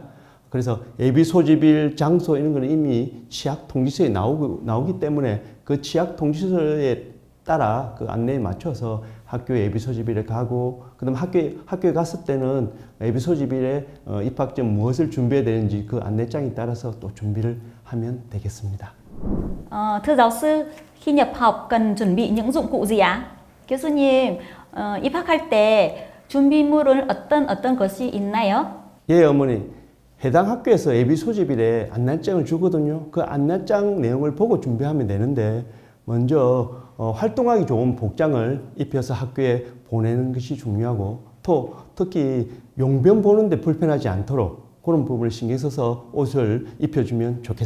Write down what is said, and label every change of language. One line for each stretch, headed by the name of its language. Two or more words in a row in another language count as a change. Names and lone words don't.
Korean: 그래서 예비 소집일 장소 이런 거는 이미 취약 통지서에 나오기 때문에 그 취약 통지서에 따라 그 안내에 맞춰서 학교 예비 소집일에 가고, 그다음 학교에 갔을 때는 예비 소집일에 입학 전 무엇을 준비해야 되는지 그 안내장에 따라서 또 준비를 하면 되겠습니다.
Vietnamese: Thưa giáo sư, khi nhập học cần chuẩn bị những dụng cụ gì ạ?
Korean: 교수님, 입학할 때 준비물은 어떤 것이 있나요? 예, 어머니. 해당 학교에서 예비 소집일에 안내장을 주거든요. 그 안내장 내용을 보고 준비하면 되는데 먼저 활동하기 좋은 복장을 입혀서 학교에 보내는 것이 중요하고 또 특히 용변 보는데 불편하지 않도록 그런 부분을 신경 써서 옷을 입혀주면 좋겠습니다.